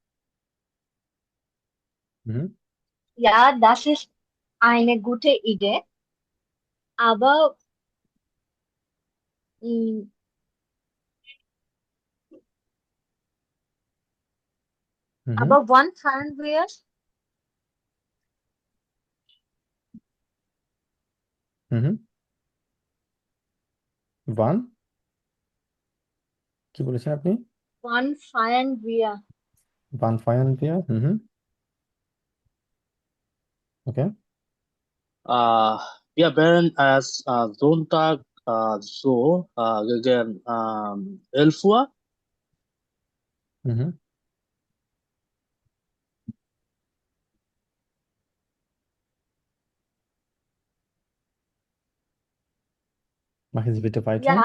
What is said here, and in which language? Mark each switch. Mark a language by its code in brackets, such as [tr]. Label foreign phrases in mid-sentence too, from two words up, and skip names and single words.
[de] হুম। Ja, das ist eine gute Idee, aber, mh, হুম। aber wann fahren wir? হুম। [bn] ওয়ান কি বলেছেন আপনি? [de] Wann feiern wir? wann feiern wir হুম। ওকে। Äh, Wir werden es Sonntag so gegen 11 Uhr. হুম। Machen Sie bitte weiter.